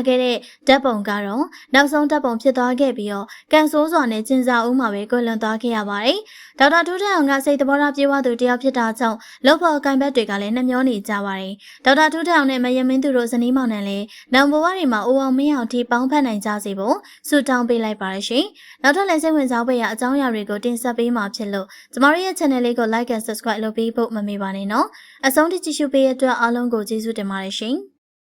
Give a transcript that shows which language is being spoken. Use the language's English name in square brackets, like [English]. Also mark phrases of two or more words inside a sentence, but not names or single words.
[Burmese] ခဲ့တဲ့ဓာတ်ပုံကတော့နောက်ဆုံးဓာတ်ပုံဖြစ်သွားခဲ့ပြီးတော့ကန်ဆိုးစွာနဲ့ကျင်းစာဦးမှာပဲကွယ်လွန်သွားခဲ့ရပါတယ်ဒေါက်တာထူးထက်အောင်ကစိတ်သဘောထားပြေဝသူတယောက်ဖြစ်တာကြောင့်လုပ်ဖို့ကင်ဘက်တွေကလည်းနှမျောနေကြပါတယ်ဒေါက်တာထူးထက်အောင်နဲ့မယမင်းသူတို့ဇနီးမောင်နှံလည်းနောင်ဘဝတွေမှာအိုအောင်မင်းအောင်ထိပေါင်းဖက်နိုင်ကြစေဖို့ဆုတောင်းပေးလိုက်ပါရရှင်နောက်ထပ်လည်းစိတ်ဝင်စားဖွယ်ရာအကြောင်းအရာတွေကိုတင်ဆက်ပေးမှာဖြစ်လို့ကျမတို့ရဲ့ channel လေးကို [English] like and subscribe [Burmese] လုပ်ပေးဖို့မမေ့ပါနဲ့နော်အဆုံးထိကြည့်ရှုပေးတဲ့အတွက်အားလုံးကိုကျေးဇူးတင်ပါတယ်ရှင်